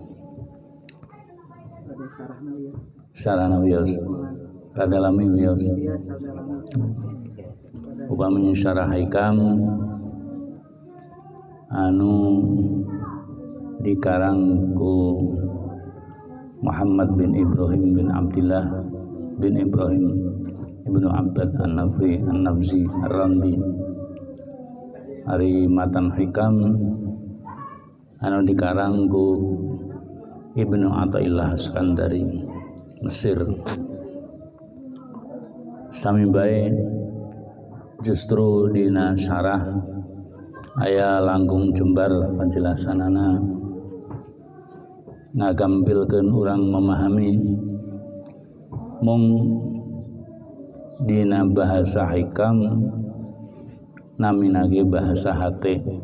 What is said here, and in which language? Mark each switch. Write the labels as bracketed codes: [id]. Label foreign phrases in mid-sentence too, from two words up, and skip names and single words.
[su] Sarana wios rada lami wios upamanya syarah hikam anu dikarang ku Muhammad bin Ibrahim bin Abdillah bin Ibrahim ibnu Abbad an-Nabzi ar-Randi. Ari matan hikam anu dikarang ku Ibnu Athaillah Iskandari Mesir. Sami bae justru dina syarah aya langkung jembar penjelasanana ngagampilkeun urang memahami mung dina bahasa hikam namina ge bahasa hate.